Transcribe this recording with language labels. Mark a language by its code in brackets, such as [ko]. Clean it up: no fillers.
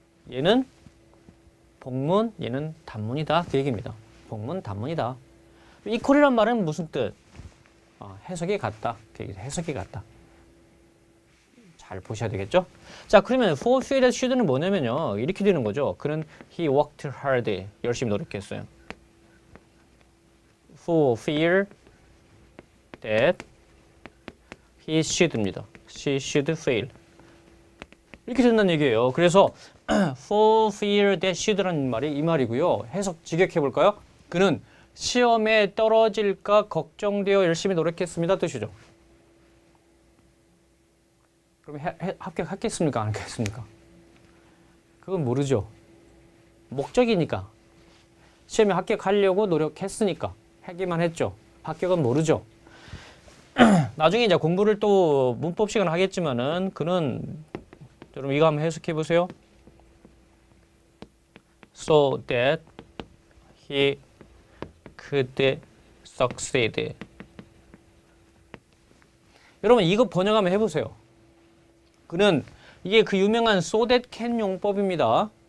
[ko] 얘는 복문, 얘는 단문이다 그 얘기입니다. 복문, 단문이다. equal이란 말은 무슨 뜻? 해석이 같다. 그 얘기죠. 해석이 같다. 잘 보셔야 되겠죠? 자, 그러면 [en] for fear that should [ko] 는 뭐냐면요. 이렇게 되는 거죠. 그는 [en] he worked hard. [ko] 열심히 노력했어요. [en] For fear that he should입니다. She should fail. [ko] 이렇게 된다는 얘기예요. 그래서 [en] for fear that should [ko] 라는 말이 이 말이고요. 해석 직역해 볼까요? 그는 시험에 떨어질까 걱정되어 열심히 노력했습니다 뜻이죠. 그럼 합격했겠습니까? 안 했겠습니까? 그건 모르죠. 목적이니까. 시험에 합격하려고 노력했으니까. 하기만 했죠. 합격은 모르죠. 나중에 이제 공부를 또 문법 시간 하겠지만은 그는 여러분 이거 한번 해석해 보세요. [en] So that he could succeed. [ko] 여러분 이거 번역하면 해보세요. 그는 이게 그 유명한 so that can 용법입니다.